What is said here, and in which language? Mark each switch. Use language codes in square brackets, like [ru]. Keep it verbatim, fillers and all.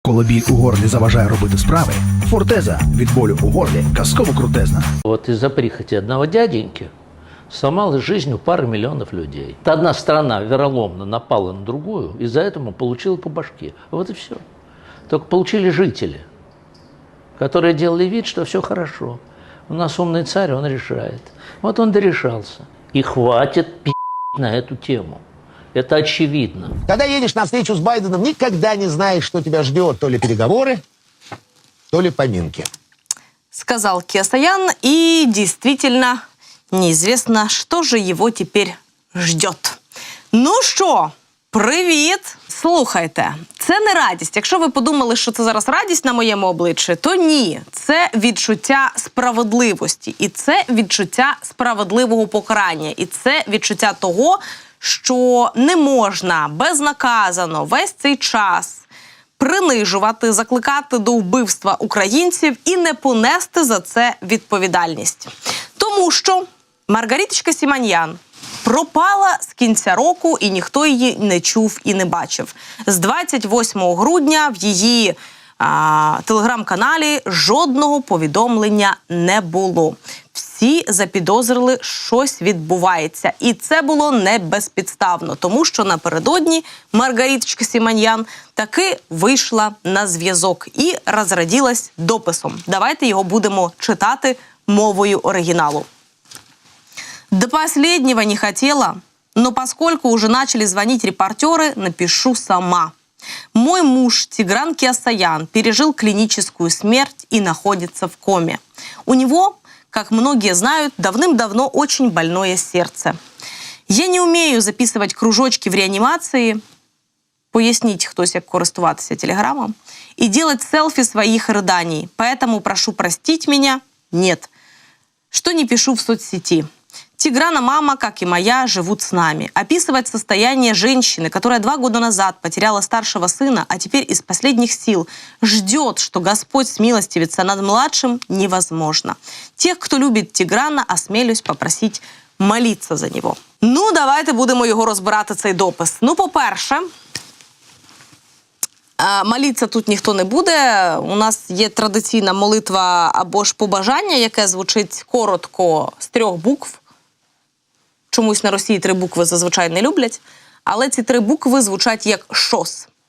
[uk] Коли біль у горлі заважає робити справи, фортеза від болю у горлі казково крутезна. [ru] Вот из-за прихоти одного дяденьки сломалась жизнью пара миллионов людей. Одна страна вероломно напала на другую, и за это получила по башке. Вот и все. Только получили жители, которые делали вид, что все хорошо. У нас умный царь, он решает. Вот он дорешался. И хватит пи*** на эту тему. Это очевидно. Когда едешь на встречу с Байденом, никогда не знаешь, что тебя ждет. То ли переговоры, то ли поминки. Сказал Кеосаян, и действительно неизвестно, что же его теперь ждет. [uk] Ну що, привіт! Слухайте, це не радість. Якщо ви подумали, що це зараз радість на моєму обличчі, то ні. Це відчуття справедливості. І це відчуття справедливого покарання. І це відчуття того, що не можна безнаказано весь цей час принижувати, закликати до вбивства українців і не понести за це відповідальність. Тому що Маргариточка Сіманьян пропала з кінця року, і ніхто її не чув і не бачив. З двадцять восьмого грудня в її а, телеграм-каналі жодного повідомлення не було. Всі запідозрили, щось відбувається. І це було не безпідставно, тому що напередодні Маргариточка Сіманьян таки вийшла на зв'язок і розраділась дописом. Давайте його будемо читати мовою оригиналу. [ru] «До последнего не хотела, но поскольку уже начали звонить репортеры, напишу сама. Мой муж Тигран Кеосаян пережил клиническую смерть и находится в коме. У него, как многие знают, давным-давно очень больное сердце. Я не умею записывать кружочки в реанимации, пояснить, кто себе користуватися телеграммом, и делать селфи своих рыданий, поэтому прошу простить меня, нет, что не пишу в соцсети. Тиграна мама, как и моя, живут с нами. Описывать состояние женщины, которая два года назад потеряла старшего сына, а теперь из последних сил ждет, что Господь смилостивится над младшим, невозможно. Тех, кто любит Тиграна, осмелюсь попросить молиться за него». [uk] Ну, давайте будемо його розбирати, цей допис. Ну, по-перше, молитися тут ніхто не буде. У нас є традиційна молитва або ж побажання, яке звучить коротко з трьох букв. Чомусь на Росії три букви зазвичай не люблять, але ці три букви звучать як «шос».